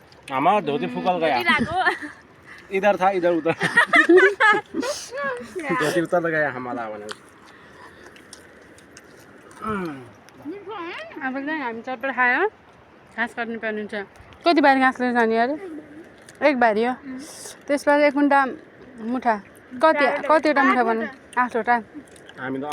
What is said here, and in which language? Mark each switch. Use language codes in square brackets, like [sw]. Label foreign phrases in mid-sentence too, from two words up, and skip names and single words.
[hi] हमारा धोती फुकल गया इधर था इधर उधर धोती उतर गया हमारा वाला [ne] अब चाहिँ हामी चटपट खायो घाँस काट्नु पर्ने हुन्छ कति बारी घाँस लिएर जाने अरे एक बारी हो त्यसपछि 1 मुठा मुठा कतिवटा मुठा बनायो 8वटा हामी त